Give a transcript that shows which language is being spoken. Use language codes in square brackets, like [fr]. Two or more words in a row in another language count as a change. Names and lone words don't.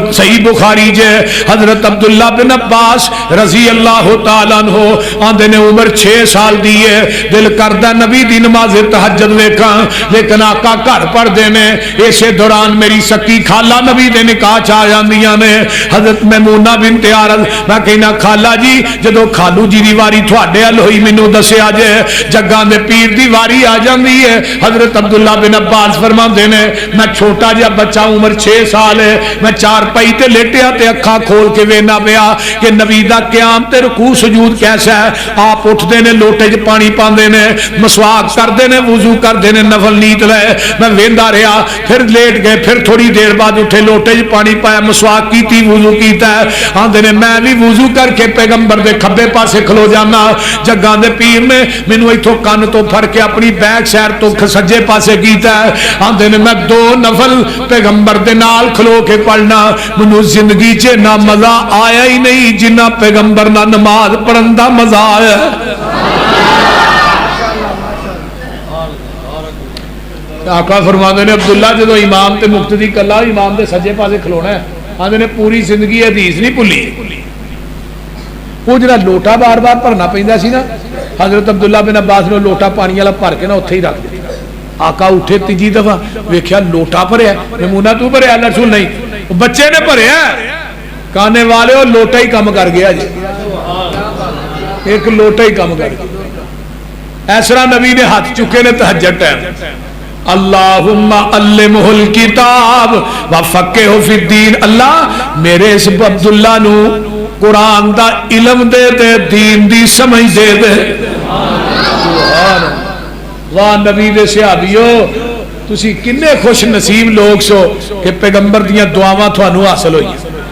[pa] صحیح بخاری جے حضرت عبداللہ بن عباس رضی اللہ تعالیٰ عنہ آندے نے عمر 6 سال دی ہے، دل کردہ نبی دی نماز تہجد ویکھاں، لیکن آقا گھر پڑھ دینے۔ اسے دوران میری سکی خالہ نبی دے نکاح چاہ جاندیاں نے، حضرت میمونہ بنت عارض۔ میں کہنا خالہ جی جدو خالو جی دی واری تھوڑے ال ہوئی مینوں دسیا جے، جگاں دے پیر دی واری آ جاندی ہے۔ حضرت عبداللہ بن عباس فرماندے نے میں چھوٹا جا بچہ عمر 6 سال ہے، میں چار پئی تے لیٹیا تے اکھاں کھول کے وینا پیا کہ نبی دا قیام تے رکوع سجود کیسا ہے۔ آپ اٹھدے نے لوٹے چ پانی پاندے نے، مسواک کردے نے، وضو کردے نے، نفل نیت لے۔ میں ویندا رہیا، پھر لیٹ گئے، پھر تھوڑی دیر بعد اٹھے، لوٹے چ پانی پایا، مسواک کیتی، وضو کیتا ہے۔ آندے نے میں بھی وضو کر کے پیغمبر دے کھبے پاسے کھلو جانا۔ جگاں دے پیر نے مینوں ایتھوں کن تو پھڑ کے اپنی بیک سیر تو سجے پاسے کیتا ہے۔ آندے نے میں 2 نفل پیغمبر دے نال کھلو کے پڑھنا، مینوں زندگی چ نہ مزہ آیا ہی نہیں جنہ پیغمبر نہ نماز پڑھن دا مزہ آیا۔ آقا فرماندے نے عبداللہ جدو امام تے مقتدی کلا امام دے سجے پاسے کھلونا ہے، آندے نے پوری زندگی حدیث نہیں بھلی۔ وہ جڑا لوٹا بار بار بھرنا پیندا سی نا، حضرت عبداللہ بن عباس نے لوٹا پانی والا بھر کے نا اوتھے ہی رکھ دیا۔ آقا اٹھے تیجی دفعہ ویکھیا لوٹا بھریا، میمونہ تو بھریا؟ اللہ رسول نہیں، بچے نے بھریا۔ کانے والے وہ لوٹا ہی کم کر گیا جی، ایک لوٹا ہی کم کر گیا۔ ایسرا نبی نے ہاتھ چکے نے تہجد ٹائم، [ar] اللہم علمہ الکتاب وفقہہ فی الدین۔ [pa] اللہ میرے اس عبداللہ نو قرآن دا علم دے دے، دین دی سمجھ دے دے۔ واہ نبی دے صحابیو، تسی کنے خوش نصیب لوگ سو کہ پیغمبر دیاں دعاواں تھانوں حاصل ہوئی۔